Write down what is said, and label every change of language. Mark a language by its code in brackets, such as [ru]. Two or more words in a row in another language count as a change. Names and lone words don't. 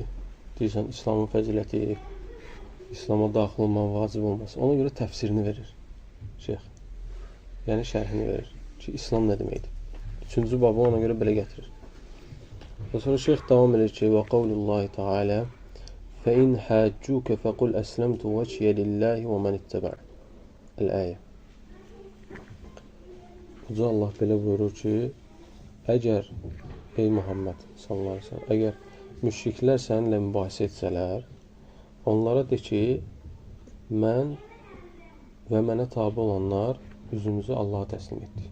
[az] Deyirsən, İslamın fəziləti, İslama daxil olmanın vacib olması. Ona görə təfsirini verir Şeyx. Yəni şərhini verir ki, İslam nə deməkdir? Üçüncü babı ona görə belə gətirir. Və sonra Şeyx davam edir ki, və [ar] وقول الله تعالى فَإِنْ حَاجُّوكَ فَقُلْ أَسْلَمْتُ وَجْهِيَ لِلَّهِ وَمَنِ اتَّبَعَ El-Əyə. [az] Uca Allah belə buyurur ki, əgər, ey Muhammed [ar] صلى الله عليه وسلم, [az] əgər müşriklər səninlə mübahisə etsələr, onlara de ki, mən və mənə tabi olanlar üzümüzü Allaha təslim etdik.